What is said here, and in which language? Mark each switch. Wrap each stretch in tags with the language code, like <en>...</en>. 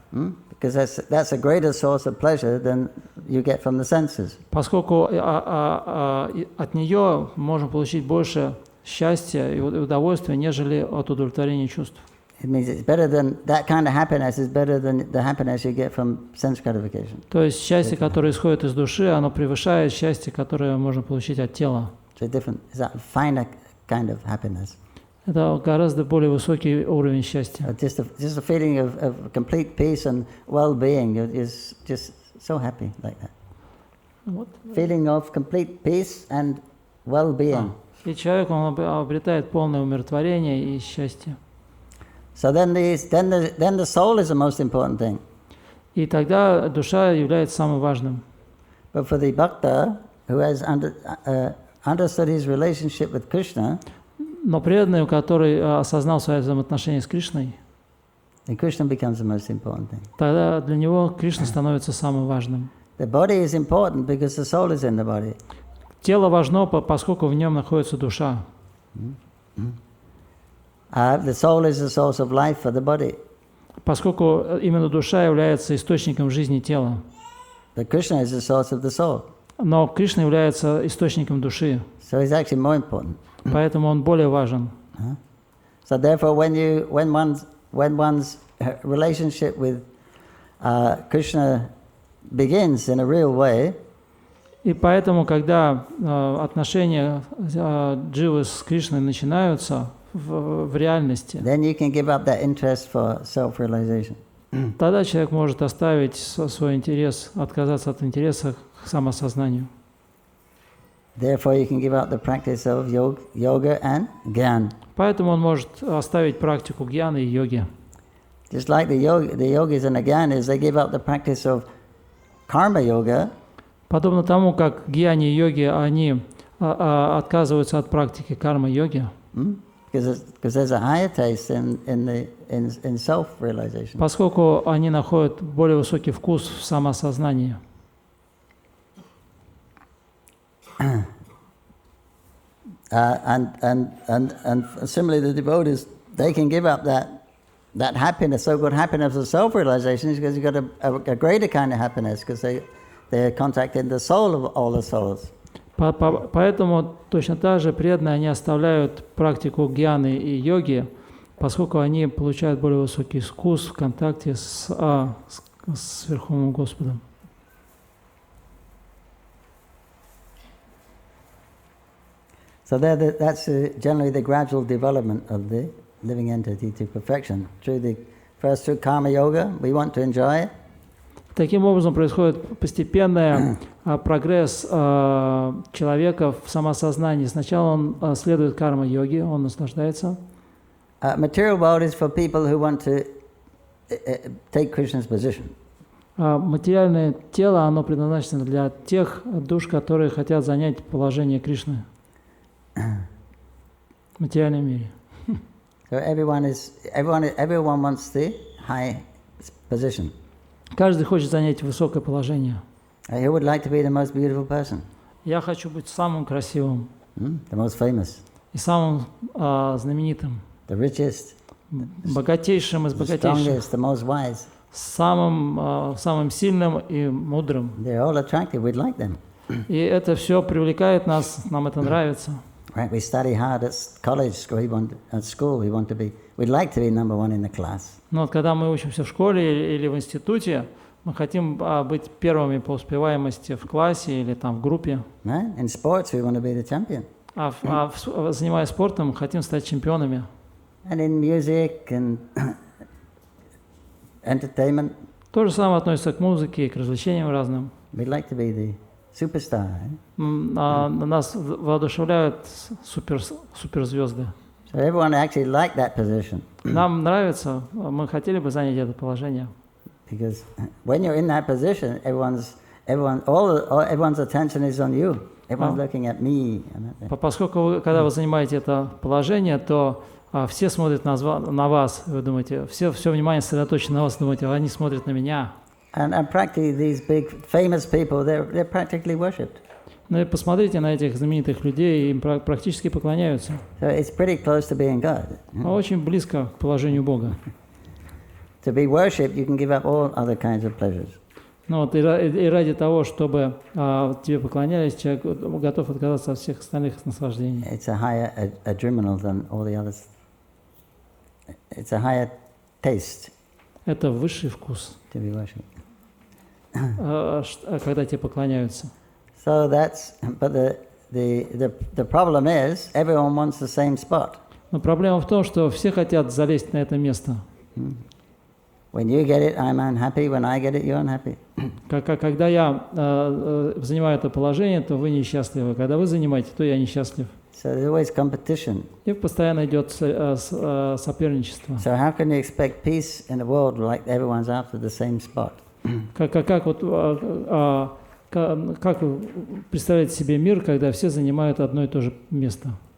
<en>Because that's a greater source of pleasure than you get from the senses.</en> <ru>Поскольку от нее можно получить больше счастья и удовольствия, нежели от удовлетворения чувств.</ru> <en>It means it's better than that kind of happiness is better than the happiness you get from sense gratification.</en> <ru>То есть счастье, которое исходит из души, оно превышает счастье, которое можно получить от тела.</ru> <en>So it's a finer kind of happiness.</en> <ru>Это гораздо более высокий уровень счастья.</ru> <en>Just a feeling of complete peace and well-being. You're just so happy like that. What? Feeling of complete peace and well-being.</en> <ru>И человек, он обретает полное умиротворение и счастье.</ru> <en>So then the soul is the most important thing.</en> <ru>И тогда душа является самым важным.</ru> <en>But for the bhakta who has understood his relationship with Krishna,</en> <ru>но преданный, который осознал свои взаимоотношения с Кришной,</ru> <en>then Krishna becomes the most important thing.</en> <ru>Тогда для него Кришна становится самым важным.</ru> <en>The body is important because the soul is in the body.</en> <ru>Тело важно, поскольку в нем находится душа.</ru> <en>The soul is the source of life for the body.</en> <ru>Поскольку именно душа является источником жизни тела.</ru> <en>But Krishna is the source of the soul.</en> <ru>Но Кришна является источником души.</ru> <en>So he's actually more important.</en> <ru>Поэтому он более важен.</ru> <en>So therefore, when one's relationship with Krishna begins in a real way,</en> <ru>и поэтому, когда отношения дживы с Кришной начинаются в реальности,</ru> <en>then you can give up that interest for self-realization.</en> <ru>тогда человек может оставить свой интерес, отказаться от интереса к самосознанию.</ru> <en>Therefore, you can give up the practice of yoga and gyan.</en> <ru>Поэтому он может оставить практику гьяны и йоги.</ru> <en>Just like the yogis and the gyanis, they give up the practice of karma yoga.</en> <ru>Подобно тому, как гьяни и йоги, они отказываются от практики карма-йоги,</ru> <en>Because there's a higher taste in self-realization.</en> <ru>поскольку они находят более высокий вкус в самосознании.</ru> <en>And similarly, the devotees, they can give up that happiness, so-called happiness of self-realization, because you've got a greater kind of happiness, because they're contacting the soul of all the souls.</en> <ru>Поэтому точно так же преданные, они оставляют практику гьяны и йоги, поскольку они получают более высокий вкус в контакте с Верховным Господом.</ru> <en>So that's generally the gradual development of the living entity to perfection. First through karma yoga, we want to enjoy it.</en> <ru>Таким образом происходит постепенный прогресс человека в самосознании. Сначала он следует карма-йоге, он наслаждается.</ru> <en>Material world is for people who want to take Krishna's position.</en> <ru>Материальное тело, оно предназначено для тех душ, которые хотят занять положение Кришны в материальном мире.</ru> <en>So everyone wants the high position.</en> <ru>Каждый хочет занять высокое положение.</ru> <en>Who would like to be the most beautiful person?</en> <ru>Я хочу быть самым красивым,</ru> <en>The most famous,</en> <ru>и самым знаменитым,</ru> <en>the richest,</en> <ru>богатейшим из</ru> <en>the</en> <ru>богатейших,</ru> <en>strongest, the most wise.</en> <ru>самым сильным и мудрым.</ru> <en>They're all attractive. We'd like them.</en> <ru>И это все привлекает нас, нам это нравится.</ru> <en>Right? We study hard at college, at school. We'd like to be number one in the class.</en> <ru>Но вот когда мы учимся в школе или в институте, мы хотим быть первыми по успеваемости в классе или там в группе.</ru> <en>Right? In sports, we want to be the champion.</en> <ru>Занимаясь спортом, хотим стать чемпионами.</ru> <en>And in music and entertainment.</en> <ru>То же самое относится к музыке и к развлечениям разным.</ru> <en>We'd like to be the superstar.</en> <ru>Нас воодушевляют суперзвезды.</ru> <en>So everyone actually liked that position.</en> <ru>Нам нравится, мы хотели бы занять это положение.</ru> <en>Because when you're in that position, everyone's attention is on you. Everyone's looking at me.</en> <ru>Поскольку когда вы занимаете это положение, то все смотрят на вас, вы думаете, все внимание сосредоточено на вас, думаете, они смотрят на меня.</ru> <en>And practically these big famous people, they're practically worshipped.</en> <ru>Ну и посмотрите на этих знаменитых людей, им практически поклоняются.</ru> <en>So it's pretty close to being God.</en> <ru>Очень близко к положению Бога.</ru> <en>To be worshipped, you can give up all other kinds of pleasures.</en> <ru>Ну вот и ради того, чтобы тебе поклонялись, человек готов отказаться от всех остальных наслаждений.</ru> <en>It's a higher adrenaline than all the others. It's a higher taste.</en> <ru>Это высший вкус.</ru> <en>To be worshipped.</en> <ru>Когда тебе поклоняются.</ru> <en>So but the problem is everyone wants the same spot.</en> <ru>Но проблема в том, что все хотят залезть на это место.</ru> <en>When you get it, I'm unhappy. When I get it, you're unhappy.</en> <ru>Когда я занимаю это положение, то вы несчастливы. Когда вы занимаете, то я несчастлив. So there's always competition. И постоянно идет соперничество.</ru> <en>So how can you expect peace in a world like everyone's after the same spot?</en> <ru>Как вы представляете себе мир, когда все занимают одно и то же место?</ru>